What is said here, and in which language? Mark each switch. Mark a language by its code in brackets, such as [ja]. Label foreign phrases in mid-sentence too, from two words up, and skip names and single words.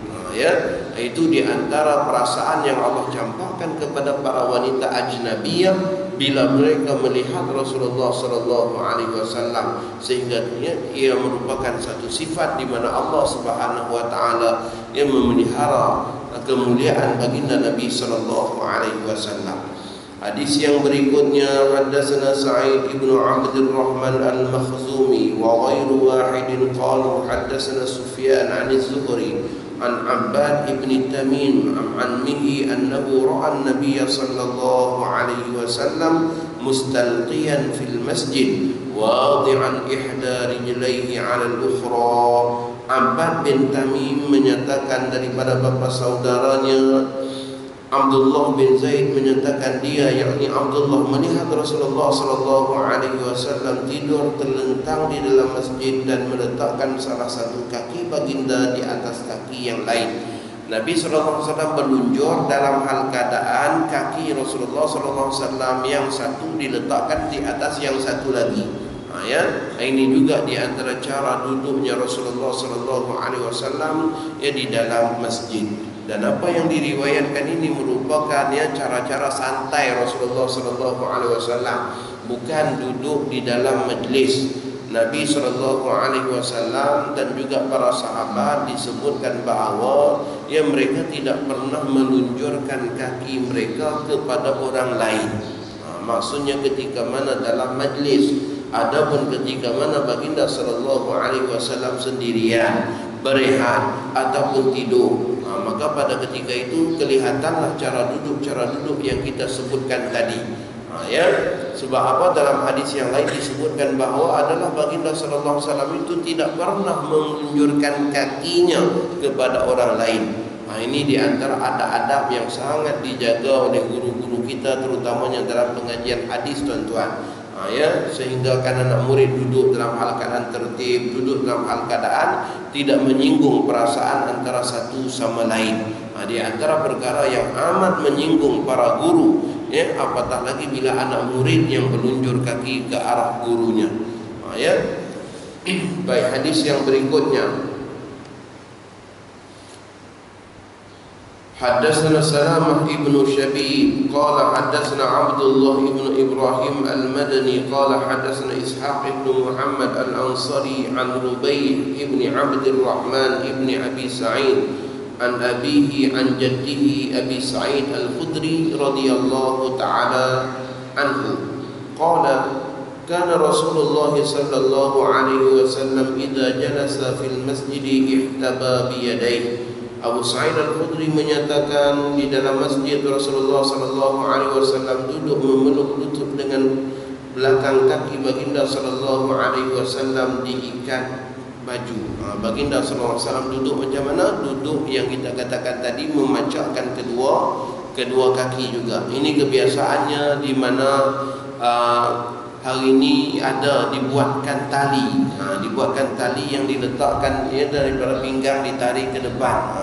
[ms] Itu di antara perasaan yang Allah campakkan kepada para wanita ajnabiyah bila mereka melihat Rasulullah [ar] صلى الله عليه وسلم, [ms] sehingga ia merupakan satu sifat di mana Allah [ar] سبحانه وتعالى [ms] yang memelihara kemuliaan baginda Nabi [ar] صلى الله عليه وسلم. [ms] Hadis yang berikutnya, [ar] حدثنا سعيد بن عبد الرحمن المخزومي وغير واحد قالوا حدثنا سفيان عن الزهري عن عباد بن تميم عن عمه أنه رأى النبي صلى الله عليه وسلم مستلقيا في المسجد واضعا إحدى رجليه على الأخرى. [ms] Abbad bin Tamim menyatakan daripada bapa saudaranya Abdullah bin Zaid menyatakan dia, yakni Abdullah, melihat Rasulullah [ar] صلى الله عليه وسلم [ms] tidur terlentang di dalam masjid dan meletakkan salah satu kaki baginda di atas kaki yang lain. Nabi [ar] صلى الله عليه وسلم [ms] berlunjur dalam hal keadaan kaki Rasulullah [ar] صلى الله عليه وسلم [ms] yang satu diletakkan di atas yang satu lagi. Ini juga di antara cara duduknya Rasulullah [ar] صلى الله عليه وسلم [ms] di dalam masjid. Dan apa yang diriwayatkan ini merupakan cara-cara santai Rasulullah [ar] صلى الله عليه وسلم, [ms] bukan duduk di dalam majlis. Nabi [ar] صلى الله عليه وسلم [ms] dan juga para sahabat disebutkan bahawa mereka tidak pernah melunjurkan kaki mereka kepada orang lain. Maksudnya ketika mana dalam majlis. Adapun ketika mana baginda [ar] صلى الله عليه وسلم [ms] sendirian, berehat ataupun tidur, maka pada ketika itu kelihatanlah cara duduk yang kita sebutkan tadi. Sebab apa? Dalam hadis yang lain disebutkan bahawa adalah baginda [ar] صلى الله عليه وسلم [ms] itu tidak pernah menunjukkan kakinya kepada orang lain. Ini di antara adab-adab yang sangat dijaga oleh guru-guru kita, terutamanya dalam pengajian hadis, tuan-tuan. Sehingga kan anak murid duduk dalam hal keadaan tertib, duduk dalam hal keadaan tidak menyinggung perasaan antara satu sama lain. Di antara perkara yang amat menyinggung para guru, apatah lagi bila anak murid yang melunjur kaki ke arah gurunya. Baik, hadis yang berikutnya. [ar] حدثنا سلامة ابن شبيب قال حدثنا عبد الله ابن إبراهيم المدني قال حدثنا إسحاق ابن محمد الأنصاري عن ربيع ابن عبد الرحمن ابن أبي سعيد عن أبيه عن جده أبي سعيد الخدري رضي الله تعالى عنه قال كان رسول الله صلى الله عليه وسلم إذا جلس في المسجد احتبى بيديه. [ms] Abu Sa'id Al-Khudri menyatakan di dalam masjid Rasulullah [ar] صلى الله عليه وسلم [ms] duduk memeluk lutut dengan belakang kaki baginda [ar] صلى الله عليه وسلم [ms] diikat baju. Baginda [ar] صلى الله عليه وسلم [ms] duduk macam mana? Duduk yang kita katakan tadi, memacakkan kedua kaki juga. Ini kebiasaannya di mana hari ini ada dibuatkan tali, dibuatkan tali yang diletakkan daripada pinggang ditarik ke depan.